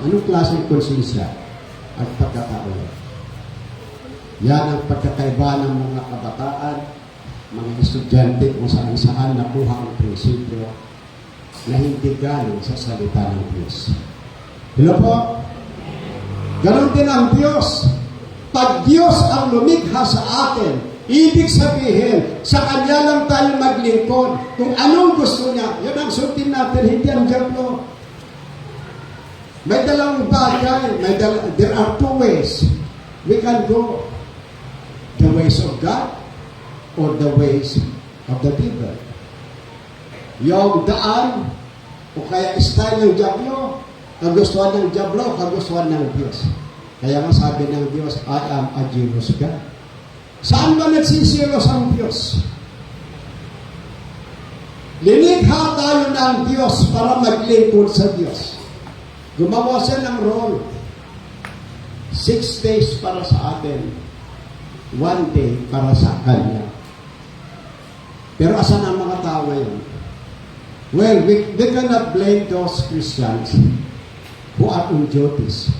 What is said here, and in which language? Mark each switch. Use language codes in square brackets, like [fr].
[tl] Anong klaseng konsensya at pagkatao? Yan ang pagkakaiba ng mga kabataan, mga estudyante kung saan nakuha ang prinsipyo na hindi galing sa salita ng Diyos. Hello po? Ganon din ang Diyos. Pag Diyos ang lumikha sa atin, ibig sabihin, sa Kanya lang tayo maglingkod. Kung anong gusto niya, yun ang sundin natin, hindi ang diablo. May dalawang bagay, [en] there are two ways. We can go the ways of God or the ways of the devil. [tl] Yung daan, o kaya style ng diablo, kagustuhan ng diablo, kagustuhan ng Diyos. Kaya nga sabi ng Diyos, [en] I am a jealous God. [tl] Saan ba nagsisilos ang Diyos? Linikha tayo ng Diyos para maglingkod sa Diyos. Gumawa siya ng role. 6 days para sa atin. 1 day para sa Kanya. Pero asan ang mga tao ngayon? [en] Well, we cannot blame those Christians who are on duties.